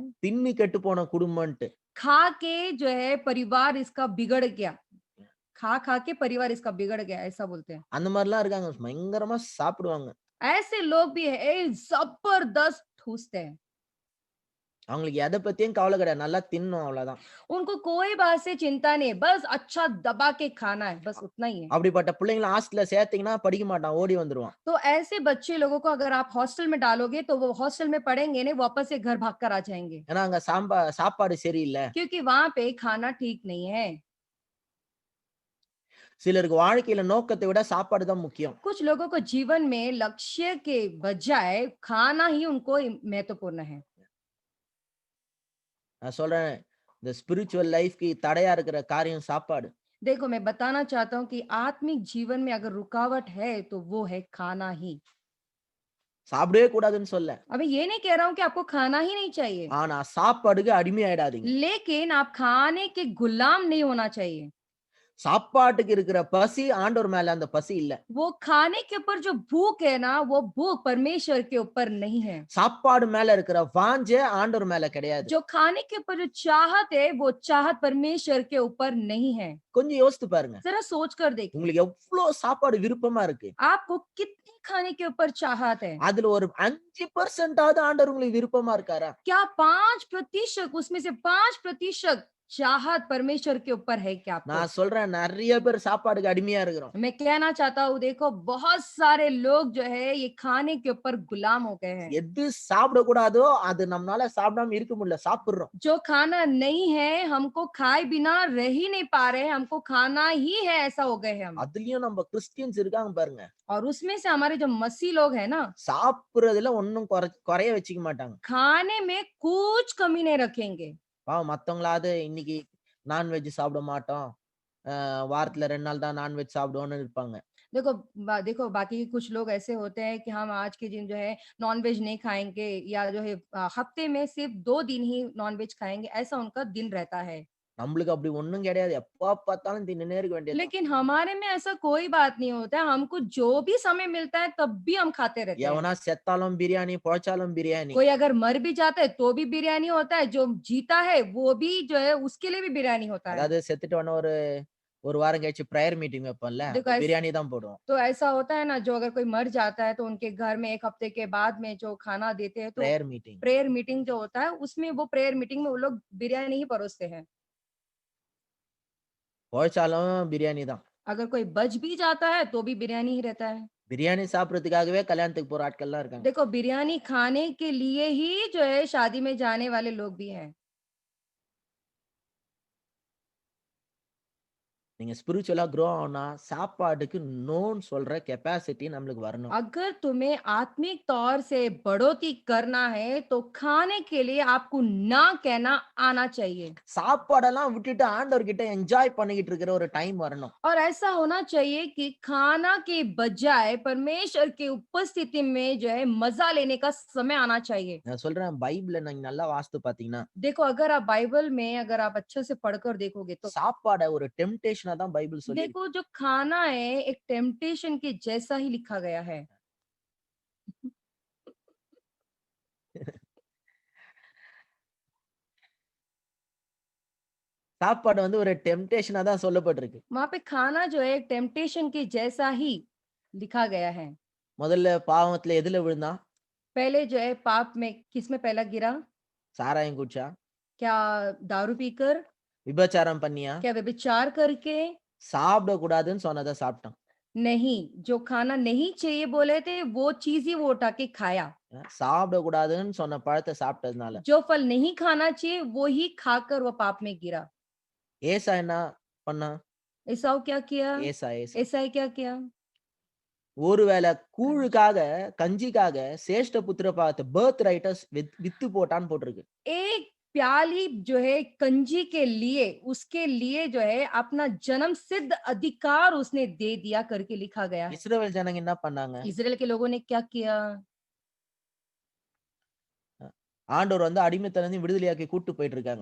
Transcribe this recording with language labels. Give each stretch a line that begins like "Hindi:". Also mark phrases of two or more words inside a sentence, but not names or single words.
Tamil: தின்னு கெட்டு போன குடும்பம்ன்ட்டு.
Hindi: खा के जो है परिवार इसका बिगड़ गया। खा के परिवार इसका बिगड़ गया, ऐसा बोलते हैं।
Tamil: அந்த மாதிரிலாம் இருக்காங்க. பயங்கரமா சாப்பிடுவாங்க.
Hindi: ऐसे लोग भी है जबरदस्त ठूसते हैं।
Tamil: அவங்களுக்கு எதை பத்தியும் கவலை கிடையாது. நல்லா தின்னணும் அவ்வளவுதான்.
Hindi: उनको कोई बात से चिंता नहीं, बस अच्छा दबा के खाना है, बस उतना ही है।
Tamil: அப்படிப்பட்ட பிள்ளைங்களை ஹாஸ்டல்ல சேர்த்தீங்கன்னா படிக்க மாட்டான், ஓடி வந்துருவான்.
Hindi: तो ऐसे बच्चे लोगों को अगर आप हॉस्टल में डालोगे तो वो हॉस्टल में पढ़ेंगे नहीं, वापस से घर भागकर आ जाएंगे।
Tamil: ஏன்னா அங்க சாப்பாடு சரியில்லை.
Hindi: क्योंकि वहां पे खाना ठीक नहीं है।
Tamil: சிலருக்கு வாழ்க்கையில நோக்கத்தை விட சாப்பாடு தான் முக்கியம்.
Hindi: कुछ लोगों को जीवन में लक्ष्य के बजाय खाना ही उनको महत्वपूर्ण है।
Tamil: நான் சொல்றேன் இந்த
English: spiritual life
Tamil: தடையா இருக்கிற காரியம் சாப்பாடு.
Hindi: देखो मैं बताना चाहता हूँ कि आत्मिक जीवन में अगर रुकावट है तो वो है खाना ही।
Tamil: சாப்பிடவே கூடாதுன்னு சொல்ல.
Hindi: अभी ये नहीं कह रहा हूँ कि आपको खाना ही नहीं चाहिए,
Tamil: ஆனா சாப்பாடுக்கு அடிமையாயிடாதீங்க.
Hindi: लेकिन आप खाने के गुलाम नहीं होना चाहिए।
Tamil: சாப்பாட்டுக்கு இருக்கிற பசி ஆண்டவர் மேல அந்த பசி இல்ல.
Hindi: वो खाने के ऊपर जो भूख है ना, वो भूख परमेश्वर के ऊपर नहीं है।
Tamil: சாப்பாடு மேல இருக்கிற வாஞ்சை ஆண்டவர் மேல கிடையாது.
Hindi: जो खाने के ऊपर जो चाहत है, वो चाहत परमेश्वर के ऊपर नहीं है।
Tamil: கொஞ்சம் யோசித்து பாருங்க.
Hindi: जरा सोच कर देखिए,
Tamil: உங்களுக்கு எவ்வளவு சாப்பாடு விருப்பமா இருக்கு?
Hindi: आपको कितने खाने के ऊपर चाहत है?
Tamil: அதுல ஒரு 5% ஆவது ஆண்டவர் உங்களுக்கு விருப்பமா இருக்காரா?
Hindi: क्या 5% उसमें से 5% चाहत परमेश्वर के ऊपर है क्या आपको?
Tamil: நான் சொல்றேன் நிறைய பேர் சாப்பாடுக்கு அடிமையா இருக்கிறோம்.
Hindi: मैं कहना चाहता हूँ, देखो बहुत सारे लोग जो है ये खाने के ऊपर गुलाम हो गए हैं।
Tamil: எது சாப்பிட கூடாதோ அது நம்மளால சாப்பிடாம இருக்க முடியல, சாப்பிடுறோம்.
Hindi: जो खाना नहीं है, हमको खाए बिना रह ही नहीं पा रहे हैं, हमको खाना ही है, ऐसा हो गए हैं हम।
Tamil: அதுலயும் நம்ம கிறிஸ்டியன்ஸ் இருக்காங்க பாருங்க.
Hindi: और उसमें से हमारे जो मसीह लोग हैं ना,
Tamil: சாப்பிடுறதுல ஒண்ணும் குறைய வச்சுக்க மாட்டாங்க.
Hindi: खाने में कुछ कमी नहीं रखेंगे।
Tamil: பாவம் மத்தவங்களாவது இன்னைக்கு நான்வெஜ் சாப்பிட மாட்டோம், வாரத்துல 2 நாள் தான் நான்வெஜ் சாப்பிடுவோம்னு இருப்பாங்க.
Hindi: देखो बाकी के कुछ लोग ऐसे होते हैं कि हम आज के दिन जो है नॉनवेज नहीं खाएंगे, या जो है हफ्ते में सिर्फ 2 दिन ही नॉनवेज खाएंगे, ऐसा उनका दिन रहता है।
Tamil: நம்மளுக்கு அப்படி ஒண்ணும் கிடையாது. எப்ப பார்த்தாலும் தின்னுனே இருக்க வேண்டியது.
Hindi: लेकिन हमारे में ऐसा कोई बात नहीं होता है, हमको जो भी समय मिलता है तब भी हम खाते रहते हैं।
Tamil: எவனா செத்தாலும் பிரியாணி, பொழைச்சாலும் பிரியாணி.
Hindi: कोई अगर मर भी जाता है तो भी बिरयानी होता है, जो जीता है वो भी जो है उसके लिए भी बिरयानी होता है।
Tamil: அதாவது செத்துட்டவன ஒரு வாரம் கழிச்சு
English: prayer meeting
Tamil: வைப்போம்ல, பிரியாணி தான் போடுவோம்.
Hindi: तो ऐसा होता है ना, जो अगर कोई मर जाता है तो उनके घर में 1 हफ्ते के बाद में जो खाना देते हैं, तो
English: prayer meeting
Hindi: जो होता है उसमें वो
English: prayer meeting
Hindi: में वो लोग बिरयानी ही परोसते हैं।
Tamil: பொழைச்சாலும் பிரியாணி தான்.
Hindi: अगर कोई बच भी जाता है तो भी बिरयानी ही रहता है।
Tamil: பிரியாணி சாப்பிடுறதுக்காகவே கல்யாணத்துக்கு போற ஆட்கள்லாம் இருக்காங்க.
Hindi: देखो बिरयानी खाने के लिए ही जो है शादी में जाने वाले लोग भी हैं।
Tamil: நீங்க
English: spiritually grow
Tamil: ஆனா சாப்பாடுக்கு நோன்னு சொல்ற கெபாசிட்டி நமக்கு வரணும்.
Hindi: अगर तुम्हें आत्मिक तौर से बढ़ोतरी करना है तो खाने के लिए आपको ना कहना आना चाहिए।
Tamil: சாப்பாடெல்லாம் விட்டுட்டு ஆண்டவர் கிட்ட என்ஜாய் பண்ணிட்டு இருக்கிற ஒரு டைம் வரணும்.
Hindi: और ऐसा होना चाहिए कि खाना के बजाय परमेश्वर की उपस्थिति में जो है मजा लेने का समय आना चाहिए।
Tamil: நான் சொல்றேன் பைபிளை நீங்க நல்லா வாசித்து பாத்தீங்கன்னா,
Hindi: देखो अगर आप बाइबल में अगर आप अच्छे से पढ़कर देखोगे तो
Tamil: சாப்பாடை ஒரு டெம்ப்டேஷனா தான் பைபிள் சொல்லி.
Hindi: देखो जो खाना है एक टेम्पटेशन के जैसा ही लिखा गया है।
Tamil: சாப்பாடு ஒரு டெம்ப்டேஷனா தான் சொல்லப்பட்டிருக்கு.
Hindi: वहां पे खाना जो है एक टेम्पटेशन के जैसा ही लिखा गया है।
Tamil: முதல்ல பாவத்துல எதுல விழுந்தான்?
Hindi: पहले जो है पाप में किसमें पहला गिरा?
Tamil: சாராயம் குடிச்சா?
Hindi: क्या दारू पीकर?
Tamil: விபச்சாரம் பண்ணியா?
Hindi: क्या व्यभिचार करके?
Tamil: சாப்பிட கூடாதுன்னு சொன்னதை சாப்பிட்டான்.
Hindi: नहीं, जो खाना नहीं चाहिए बोले थे वो चीज ही वो उठा के खाया।
Tamil: சாப்பிடக்கூடாதுன்னு சொன்ன பழத்தை சாப்பிட்டதுனால.
Hindi: जो फल नहीं खाना चाहिए वो ही खाकर वो पाप में गिरा।
Tamil: ஏசா என்ன பண்ணா?
Hindi: एसाव क्या किया?
Tamil: ஏசா
Hindi: एसाई क्या किया?
Tamil: ஒருவேளை கஞ்சி। கூழுக்காக, கஞ்சிக்காக சேஷ்ட புத்திர பாகத்தை
English: birth right
Tamil: வித்து போட்டான்னு போட்டிருக்கு.
Hindi: एक प्याली जो है कंजी के लिए उसके लिए जो है अपना जन्म सिद्ध अधिकार उसने दे दिया करके लिखा गया है।
Tamil: இஸ்ரவேல் ஜனங்க என்ன பண்ணாங்க?
Hindi: इज़राइल के लोगों ने क्या किया?
Tamil: ஆண்டவர் வந்து अடிமைத்தனத்திலிருந்து விடுதலையாக்கி கூட்டு போயிட்டு இருக்காங்க.